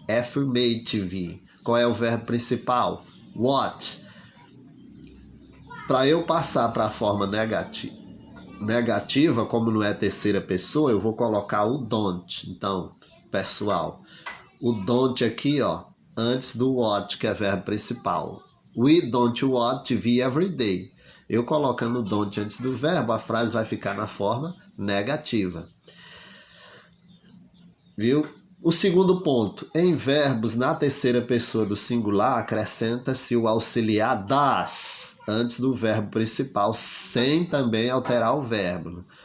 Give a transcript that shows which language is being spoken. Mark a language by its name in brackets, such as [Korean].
[Portuguese] Affirmative. Qual é o verbo principal? Watch. Para eu passar para a forma negativa, como não é terceira pessoa, eu vou colocar o don't. Então, pessoal, o don't aqui, ó, antes do watch, que é verbo principal. [English] We don't watch TV every day. [Portuguese] Eu colocando o don't antes do verbo, a frase vai ficar na forma negativa. Viu? O segundo ponto, em verbos na terceira pessoa do singular, acrescenta-se o auxiliar das antes do verbo principal, sem também alterar o verbo.